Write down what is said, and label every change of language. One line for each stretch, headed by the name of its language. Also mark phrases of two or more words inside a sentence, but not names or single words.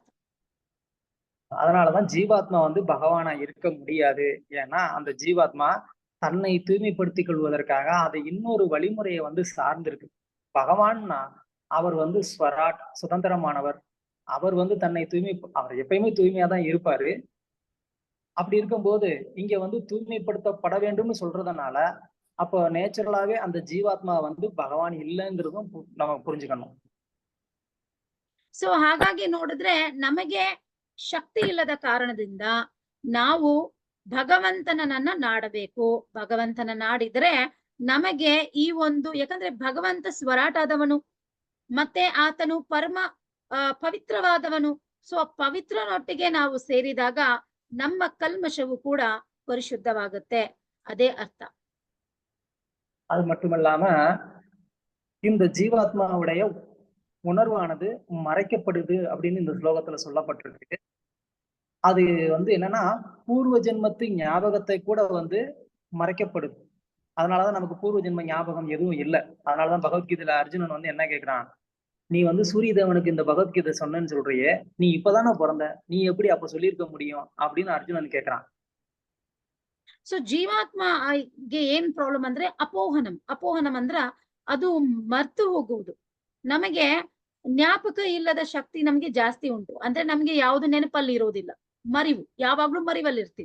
Tamil: அதனாலதான் ஜீவாத்மா பகவானா இருக்க முடியாது. ஏன்னா அந்த ஜீவாத்மா தன்னை தூய்மைப்படுத்திக் கொள்வதற்காக அதை இன்னொரு வழிமுறையை சார்ந்திருக்கு. பகவான்னா அவர் ஸ்வராட், சுதந்திரமானவர். அவர் தன்னை அவர் எப்பயுமே தூய்மையா தான் இருப்பாரு. அப்படி இருக்கும்போது இங்க தூய்மைப்படுத்தப்பட வேண்டும்னு சொல்றதுனால அப்போ நேச்சுரலாவே அந்த ஜீவாத்மா பகவான் இல்லைங்கிறதும் நம்ம புரிஞ்சுக்கணும்.
Kannada: ಸೊ ಹಾಗಾಗಿ ನೋಡಿದ್ರೆ ನಮಗೆ ಶಕ್ತಿ ಇಲ್ಲದ ಕಾರಣದಿಂದ ನಾವು ಭಗವಂತನನ್ನ ನಾಡಬೇಕು. ಭಗವಂತನ ನಾಡಿದ್ರೆ ನಮಗೆ ಈ ಯಾಕಂದ್ರೆ ಭಗವಂತ ಸ್ವರಾಟಾದವನು, ಮತ್ತೆ ಆತನು ಪರಮ ಪವಿತ್ರವಾದವನು. ಸೊ ಪವಿತ್ರನೊಟ್ಟಿಗೆ ನಾವು ಸೇರಿದಾಗ ನಮ್ಮ ಕಲ್ಮಶವು ಕೂಡ ಪರಿಶುದ್ಧವಾಗುತ್ತೆ. ಅದೇ ಅರ್ಥ.
Tamil: அது மட்டுமல்லாம இந்த ஜீவாத்மாவுடைய உணர்வானது மறைக்கப்படுது அப்படின்னு இந்த ஸ்லோகத்துல சொல்லப்பட்டிருக்கு. அது என்னன்னா பூர்வ ஜென்மத்து ஞாபகத்தை கூட மறைக்கப்படுது. அதனாலதான் நமக்கு பூர்வ ஜென்ம ஞாபகம் எதுவும் இல்லை. அதனாலதான் பகவத்கீதையில அர்ஜுனன் என்ன கேட்கிறான், நீ சூரிய தேவனுக்கு இந்த பகவத்கீதை சொன்னேன்னு சொல்றியே, நீ இப்பதானே பிறந்த, நீ எப்படி அப்ப சொல்லியிருக்க முடியும் அப்படின்னு அர்ஜுனன் கேட்கிறான்.
Kannada: ಸೊ ಜೀವಾತ್ಮಗೆ ಏನ್ ಪ್ರಾಬ್ಲಮ್ ಅಂದ್ರೆ ಅಪೋಹನಂ ಅಂದ್ರ ಅದು ಮರ್ತು ಹೋಗುವುದು. ನಮಗೆ ಜ್ಞಾಪಕ ಇಲ್ಲದ ಶಕ್ತಿ ನಮ್ಗೆ ಜಾಸ್ತಿ ಉಂಟು. ಅಂದ್ರೆ ನಮ್ಗೆ ಯಾವ್ದು ನೆನಪಲ್ಲಿ ಇರೋದಿಲ್ಲ, ಮರಿವು, ಯಾವಾಗ್ಲೂ ಮರಿವಲ್ಲಿ ಇರ್ತೀವಿ.